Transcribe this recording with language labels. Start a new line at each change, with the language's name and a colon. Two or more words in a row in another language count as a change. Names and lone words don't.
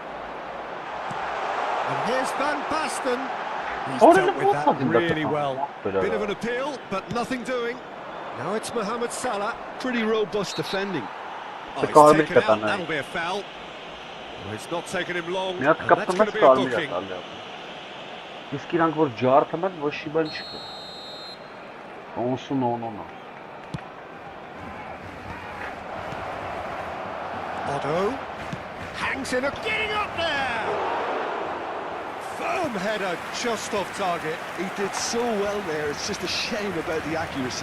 English: And here's Van Basten. He's dealt with that really well. Bit of an appeal, but nothing doing. Now it's Mohamed Salah. Pretty robust defending. Oh, he's taken out, that'll be a foul. Well, it's not taken him long, and that's going to be a booking.
Armenian: Իսկ իրանք որ ջարդում են, ոչ մի բան չկա։ No.
English: Otto hangs in, getting up there! Firm header, just off target. He did so well there, it's just a shame about the accuracy.